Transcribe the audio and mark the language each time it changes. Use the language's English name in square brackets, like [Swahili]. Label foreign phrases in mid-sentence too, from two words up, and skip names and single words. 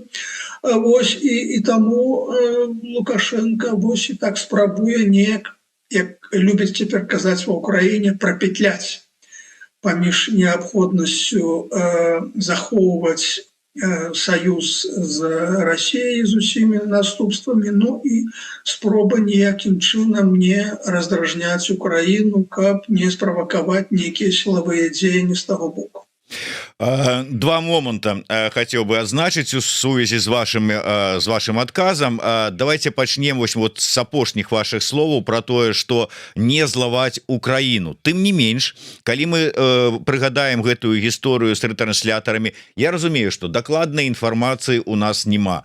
[Belarusian] І таму Лукашенко і так спрабуе неяк, як любяць цяпер казаць ва Ўкраіне, прапетляць паміж неабходнасцю захоўваць саюз з Расіяй з усімі наступствамі, ну і спроба ніякім чынам не раздражняць Украіну, каб не справакаваць нейкія сілавыя дзеянні з таго боку. [Russian] Два момента хотел бы [Belarusian] адзначыць у сувязі з вашим адказам. Давайте пачнем вот с апошніх ваших словаў про тое, что не злаваць Украину. Тым не менш, калі мы прыгадаем гэтую гісторыю с рэтрансляторами, я разумею, что дакладнай інфармацыі у нас няма.